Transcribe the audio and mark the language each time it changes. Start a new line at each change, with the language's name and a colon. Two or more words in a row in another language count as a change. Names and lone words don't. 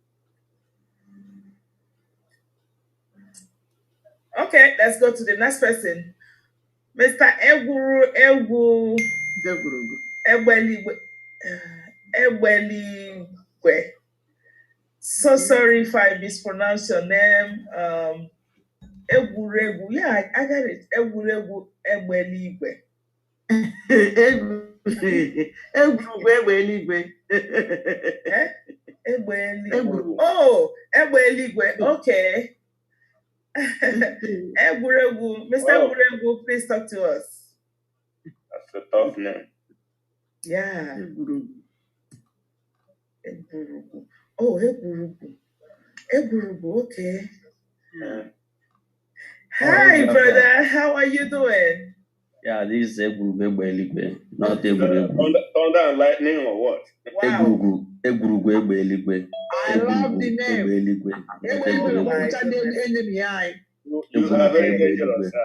English: Okay, let's go to the next person. Mr. Egbeligwe. So sorry if I mispronounce your name. Egwuregu. Yeah, I got it. Egwuregu Egbeligwe. Egbeligwe. Oh, Egbeligwe. Okay. Egwuregu. Mr. Egwuregu, please talk to us. That's a tough name. Yeah. Egwuregu. Oh, Egwuregu. Egwuregu, okay. Yeah. Hi, brother. How are you doing? Yeah, this is Egwurugwe, not Egwurugwe. Thunder and lightning or what? Wow. Egwurugwe. I love the name. You are very dangerous.